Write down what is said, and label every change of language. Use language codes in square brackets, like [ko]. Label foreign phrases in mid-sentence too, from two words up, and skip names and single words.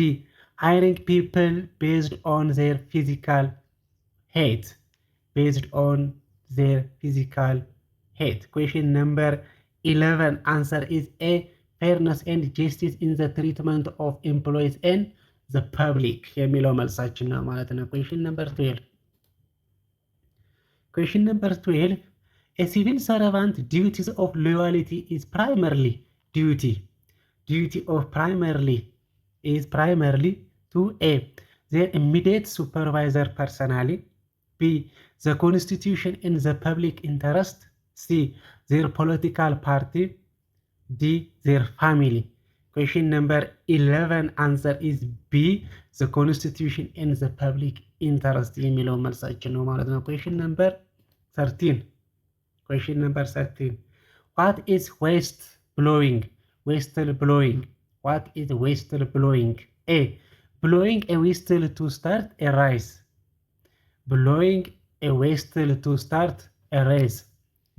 [en] Hiring people based on their physical height. Question number 11 answer is A. Fairness and justice in the treatment of employees and the public [am] የሚለው መልሳችን ነው ማለት ነው። [en] Question number 12 a civil servant duties of loyalty is primarily to A. their immediate supervisor personally. B. the constitution and the public interest. C. their political party. D. their family. Question number 11 answer is B. the constitution and the public interest [am] የሚለው መልሳችን ነው ማለት ነው። [en] Question number 13 what is whistleblowing? What is whistleblowing? A. Blowing a whistle to start a race. B.